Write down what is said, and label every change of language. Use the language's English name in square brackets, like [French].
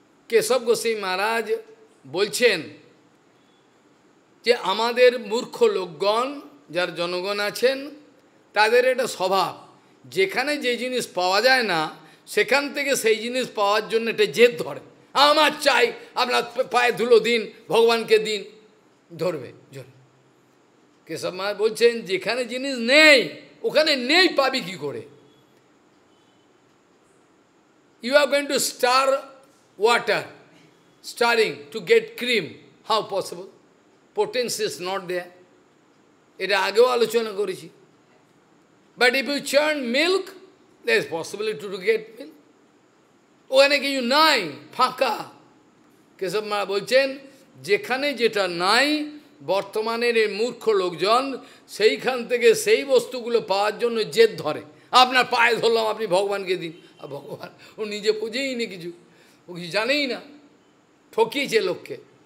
[Bangla] কেশব গোস্বামী মহারাজ বলছেন যে আমাদের মূর্খ লোকগণ, যার জনগণ আছেন, তাদের এটা স্বভাব, যেখানে যে জিনিস পাওয়া যায় না, সেখান থেকে সেই জিনিস পাওয়ার জন্য এটা জেদ ধরে। আমার চাই, আপনার পায়ে ধুলো দিন, ভগবানকে দিন, ধরবে জোর। কেশব মহারাজ বলছেন, যেখানে জিনিস নেই, ওখানে নেই পাবি কি করে? [English] You are going to stir water, stirring to get cream. How possible? Potency is not there. [Bangla] এটা আগেও আলোচনা করেছি। [English] But if you churn milk, there is possibility to get milk. [Bangla] ওখানে কিছু নাই, ফাঁকা। কেশব মহারাজ বলছেন, যেখানে যেটা নাই, বর্তমানের এই মূর্খ লোকজন সেইখান থেকে সেই বস্তুগুলো পাওয়ার জন্য জেদ ধরে। আপনার পায়ে ধরলাম, আপনি ভগবানকে দিন। আর ভগবান ও নিজে বুঝেই নি কিছু, ও কিছু জানেই না, ঠকিয়েছে লোককে।